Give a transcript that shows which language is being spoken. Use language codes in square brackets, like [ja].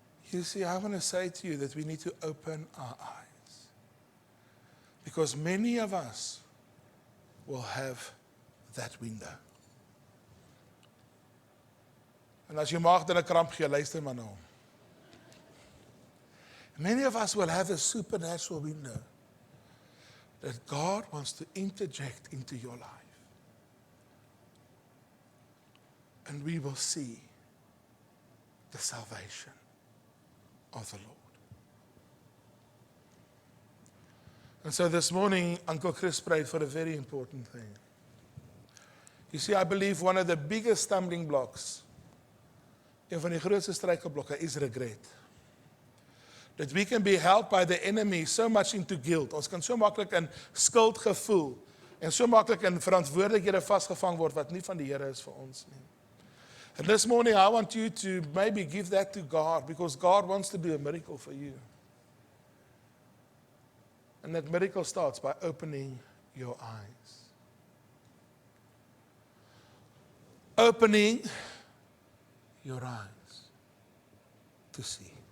[en] You see, I want to say to you that we need to open our eyes. Because many of us will have that window. [af] En as jy maag dan 'n kramp gee, luister maar na hom. [en] Many of us will have a supernatural window that God wants to interject into your life. And we will see the salvation of the Lord. And so this morning, Uncle Chris prayed for a very important thing. You see, I believe one of the biggest stumbling blocks, [af] een van die grootste struikelblokke, [en] is regret. That we can be held by the enemy so much into guilt. [af] Ons kan so maklik in skuldgevoel en so maklik in verantwoordelikhede vasgevang word wat nie van die Here is vir ons nie. [en] And this morning I want you to maybe give that to God, because God wants to do a miracle for you. And that miracle starts by opening your eyes. Opening your eyes to see.